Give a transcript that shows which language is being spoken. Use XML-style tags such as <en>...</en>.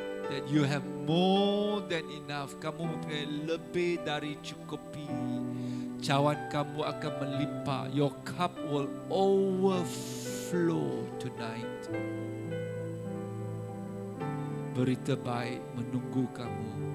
<en>That you have more than enough.</en> <ms>Kamu mempunyai lebih dari cukupi. Cawan kamu akan melimpah.</ms> <en>Your cup will overflow tonight.</en> <ms>Berita baik menunggu kamu.</ms>